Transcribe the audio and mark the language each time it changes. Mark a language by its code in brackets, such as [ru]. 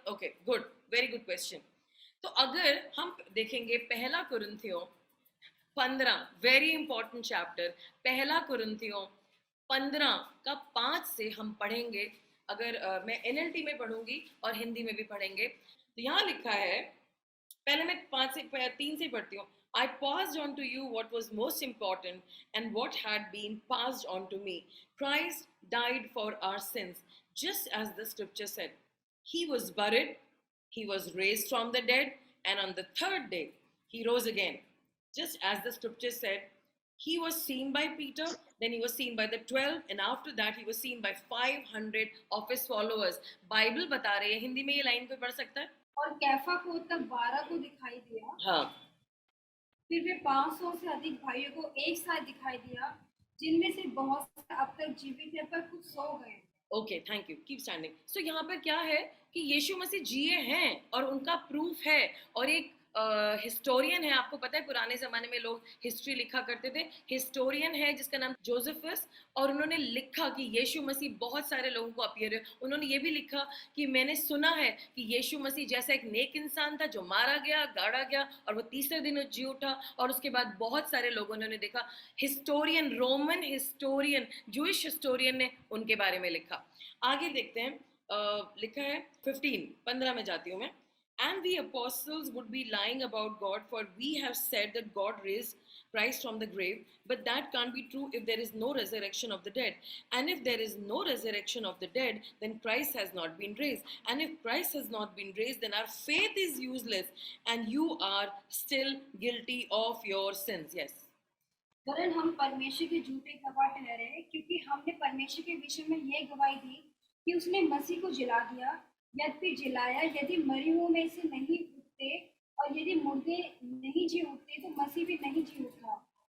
[en] Okay, good, very good question. [hi] तो अगर हम देखेंगे पहला कुरिन्थियों 15, [en] very important chapter, [hi] पहला कुरिन्थियों 15 का 5 से हम पढ़ेंगे. अगर मैं NLT में पढ़ूंगी और हिंदी में भी पढ़ेंगे. तो यहाँ लिखा है, पहले मैं 3 से पढ़ती हूँ. [en] I passed on to you what was most important and what had been passed on to me. Christ died for our sins, just as the scripture said. He was buried, he was raised from the dead, and on the third day he rose again. Just as the scripture said, he was seen by Peter, then he was seen by the 12, and after that he was seen by 500 of his followers. [hi] Bible बता रही है, हिंदी में ये line कोई पढ़ सकता है? और कैफा को तब 12 को दिखाई दिया. हाँ. फिर वे 500 से अधिक भाइयों को एक साथ दिखाई दिया, जिनमें से बहुत से अब तक जीवित हैं पर कुछ सो गए. [en] Okay, thank you, keep standing. [hi] सो यहाँ पर क्या है कि यीशु मसीह जिए हैं और उनका प्रूफ है. और एक हिस्टोरियन है, आपको पता है पुराने ज़माने में लोग हिस्ट्री लिखा करते थे. हिस्टोरियन है जिसका नाम जोसेफस, और उन्होंने लिखा कि यीशु मसीह बहुत सारे लोगों को अपीयर है. उन्होंने ये भी लिखा कि मैंने सुना है कि यीशु मसीह जैसा एक नेक इंसान था जो मारा गया, गाड़ा गया और वो तीसरे दिन जी उठा, और उसके बाद बहुत सारे लोगों ने देखा. Historian, Roman historian, Jewish historian ने उनके बारे में लिखा. आगे देखते हैं, लिखा है 15 में जाती हूँ मैं. [en] And we apostles would be lying about God, for we have said that God raised Christ from the grave, but that can't be true if there is no resurrection of the dead. And if there is no resurrection of the dead, then Christ has not been raised. And if Christ has not been raised, then our faith is useless, and you are still guilty of your sins. Yes. [hi] वरन हम परमेश्वर के झूठे गवाह ठहरे हैं, क्योंकि हमने परमेश्वर के विषय में ये गवाही दी कि उसने मसीह को जिला दिया. यद्यपि जिलाया, यदि मरे हुओं में से नहीं उठते और यदि मुर्दे नहीं जी उठते तो मसीह भी नहीं जी उठा.